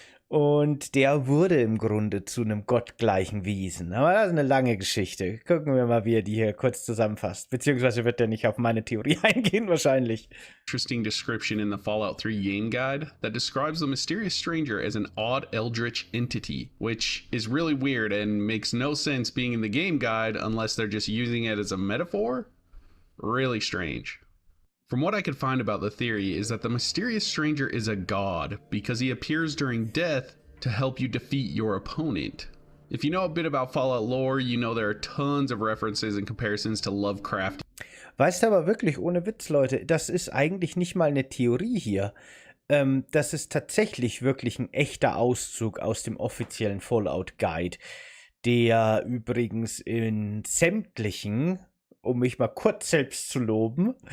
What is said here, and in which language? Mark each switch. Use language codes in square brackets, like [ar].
[de] Und der wurde im Grunde zu einem gottgleichen Wesen. Aber das ist eine lange Geschichte. Gucken wir mal, wie er die hier kurz zusammenfasst. Beziehungsweise wird er nicht auf meine Theorie eingehen, wahrscheinlich. [en] Interesting description in the Fallout 3 game guide that describes the mysterious stranger as an odd eldritch entity, which is really weird and makes no sense being in the game guide unless they're just using it as a metaphor. Really strange. From what I could find about the theory is that the mysterious stranger is a god because he appears during death to help you defeat your opponent. If you know a bit about Fallout lore, you know there are tons of references and comparisons to Lovecraft. [de] Weißt du aber wirklich, ohne Witz, Leute, das ist eigentlich nicht mal eine Theorie hier. Das ist tatsächlich wirklich ein echter Auszug aus dem offiziellen Fallout Guide, der übrigens in sämtlichen, um mich mal kurz selbst zu loben,